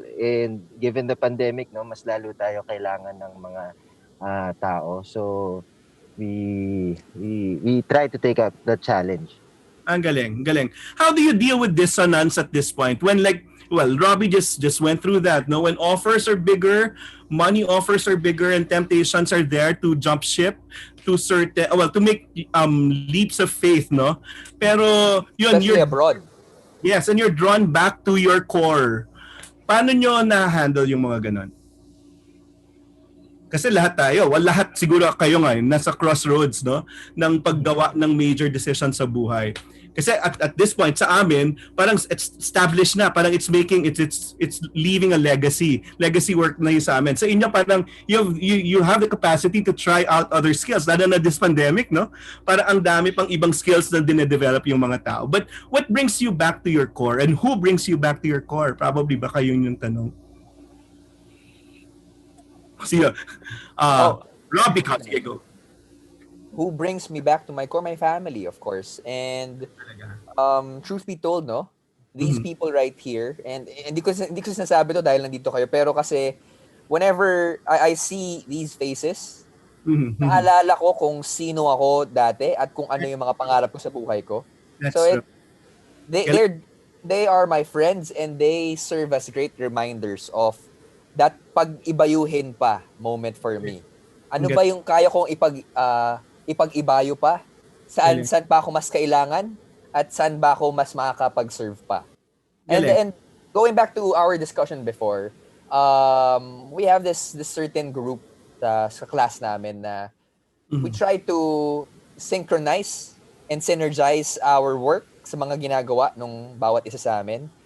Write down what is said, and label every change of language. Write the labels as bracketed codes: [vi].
[en] And given the pandemic, [tl] no, mas lalo tayo kailangan ng mga tao. [en] So, we try to take up the challenge. [tl] Ang galing. [en] How do you deal with dissonance at this point? When Robbie just went through that, no? When offers are bigger, money offers are bigger, and temptations are there to jump ship to make leaps of faith, no? [tl] Pero yun, [en] especially abroad. Yes, and you're drawn back to your core. [tl] Paano nyo na-handle yung mga ganon? Kasi lahat siguro kayo ngayon, nasa crossroads, no? Ng paggawa ng [en] major decisions [tl] sa buhay. Kasi [en] at this point [tl] sa amin, parang [en] it's established [tl] na, parang [en] it's leaving a legacy work [tl] na yun sa amin. Sa inyo parang [en] you have the capacity to try out other skills, [tl] lalo na [en] this pandemic, no? [tl] Parang ang dami pang ibang skills na dinedevelop yung mga tao. [en] But what brings you back to your core, and who brings you back to your core? [tl] Probably baka yun yung tanong. Sige. Robi, sige, go. [en] Who brings me back to my core? My family, of course. And truth be told, no, these people right here, and [tl] hindi ko sinasabi to dahil nandito kayo, pero kasi [en] whenever I see these faces, [tl] naalala ko kung sino ako dati at kung ano yung mga pangarap ko sa buhay ko. [en] That's So true. they are my friends, and they serve as great reminders of that [tl] pag-ibayuhin pa [en] moment for me. [tl] Ano ba yung kaya kong ipag-ibayo pa? Saan pa ako mas kailangan? At saan ba ako mas makakapag-serve pa? [en] And going back to our discussion before, we have this certain group [tl] sa class namin [en] na we try to synchronize and synergize our work [tl] sa mga ginagawa nung bawat isa sa amin.